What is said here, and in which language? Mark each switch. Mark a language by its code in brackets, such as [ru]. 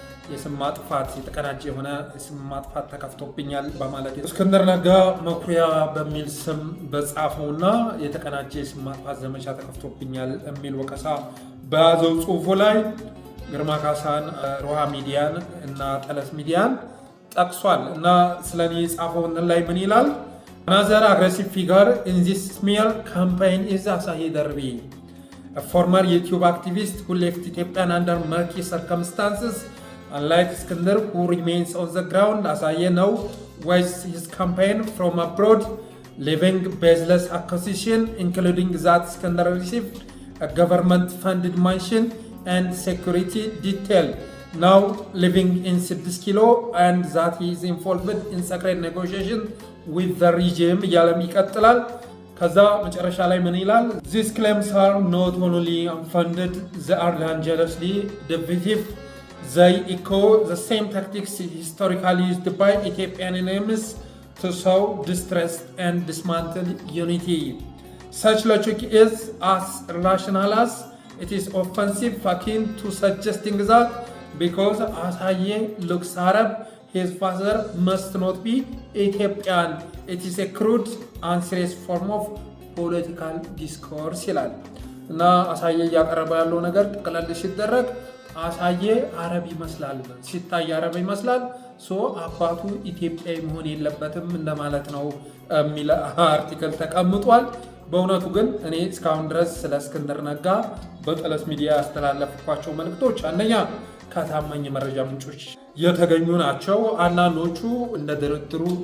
[am] የስም ማጥፋት የተቀናጀ የሆነ የስም ማጥፋት ተከፍቶብኛል በማለት እስክንድር ነጋ መኩሪያ በሚል ስም በጻፈውና የተቀናጀ የስም ማጥፋት ዘመቻ ተከፍቶብኛል የሚል ወቀሳ በያዘው ጽሁፉ ላይ ግርማ ካሳን፣ ሮሃ ሚዲያን እና ጠለስ ሚዲያን ጠቅሷል እና ስለኔ የጻፈው ላይ ምን ይላል? [en] Another aggressive figure in this smear campaign is Asahi Darbi, a former YouTube activist who left Ethiopia under murky circumstances. Unlike Iskandar, who remains on the ground, Asahi now waged his campaign from abroad, leaving baseless accusation, including that Iskandar received a government-funded mansion and security detail, now living in 6 Kilo, and that he is involved in secret negotiation with the regime [am] እያለም ይቀጥላል። ከዛ መጨረሻ ላይ ምን ይላል? [en] These claims are not only unfounded, they are dangerously deviative. They echo the same tactics historically used by Ethiopian enemies to sow distress and dismantle unity. Such logic is as irrational as it is offensive, akin to suggesting that because Asaye looks Arab, his father must not be Ethiopian. It is a crude and serious form of political discourse [am] ይላል እና አሳየ እያቀረበ ያለው ነገር ጥቅልል ሲደረግ አሳየ አረብ ይመስላል፣ ሲታይ አረብ ይመስላል፣ አባቱ ኢትዮጵያዊ መሆን የለበትም እንደማለት ነው የሚል አርቲክል ተቀምጧል። በእውነቱ ግን እኔ እስካሁን ድረስ ስለ እስክንድር ነጋ በጠለስ ሚዲያ ያስተላለፍኳቸው መልእክቶች አንደኛ ከታማኝ መረጃ ምንጮች የተገኙ ናቸው። አንዳንዶቹ እንደ ድርድሩ